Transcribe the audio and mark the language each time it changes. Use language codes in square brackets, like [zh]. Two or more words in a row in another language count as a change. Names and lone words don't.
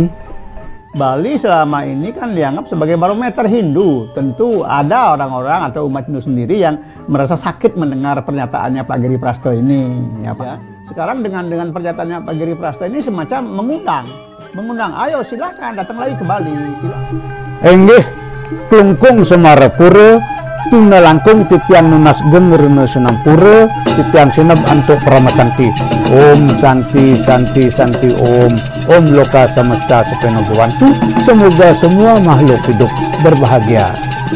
[id] Bali selama ini kan dianggap sebagai barometer Hindu. Tentu ada orang-orang atau umat Hindu sendiri yang merasa sakit mendengar pernyataannya Pak Giri Prasto ini. Ya, Pak. Sekarang dengan pernyataannya Pak Giri Prasto ini semacam mengundang, ayo silakan datang lagi ke Bali. [ban] Enggih, klungkung Semarapura, tuna langkung titiang nunas genger senampura, titiang sinab antuk pramasanti. [sa] Om Santi Santi Santi Om Loka Samasta Sepeno Gewantu. [id] Semoga semua makhluk hidup berbahagia.